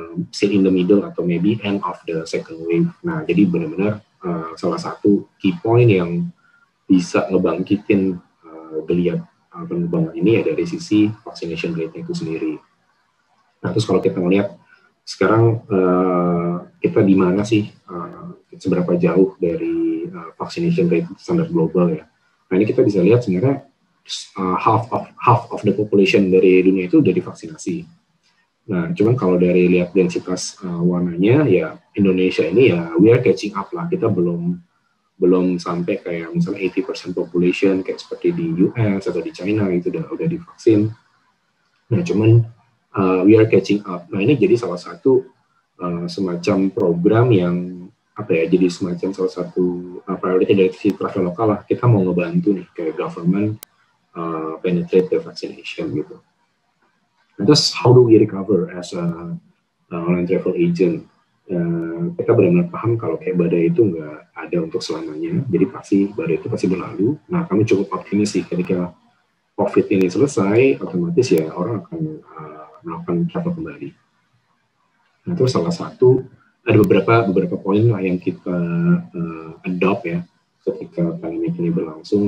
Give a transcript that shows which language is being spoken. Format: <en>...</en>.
<en>still in the middle atau maybe end of the second wave.</en> <id>Nah, jadi benar-benar salah satu key point yang bisa ngebangkitin geliat penerbangan ini ya dari sisi vaccination rate itu sendiri. Nah, terus kalau kita melihat sekarang kita di mana sih, seberapa jauh dari vaccination rate standar global ya. Nah, ini kita bisa lihat sebenarnya</id> <en>half of the population</en> <id>dari dunia itu udah divaksinasi. Nah, cuman kalau dari lihat densitas warnanya ya Indonesia ini ya</id> <en>we are catching up</en> <id>lah. Kita belum sampai kayak misalnya 80% population kayak seperti di US atau di China itu udah divaksin. Nah, cuman</id> <en>we are catching up.</en> <id>Nah, ini jadi salah satu semacam program yang jadi semacam salah satu priority dari sisi Traveloka lah. Kita mau ngebantu nih kayak government</id> <en>penetrate the vaccination</en> <id>gitu. Nah, terus</id> <en>how do we recover as a online travel agent?</en> <id>Kita benar-benar paham kalau kayak badai itu nggak ada untuk selamanya, jadi badai itu pasti berlalu. Nah, kami cukup optimis sih ketika COVID ini selesai, otomatis ya orang akan melakukan travel kembali. Nah, terus ada beberapa poin lah yang kita adopt ya ketika pandemi ini berlangsung.</id>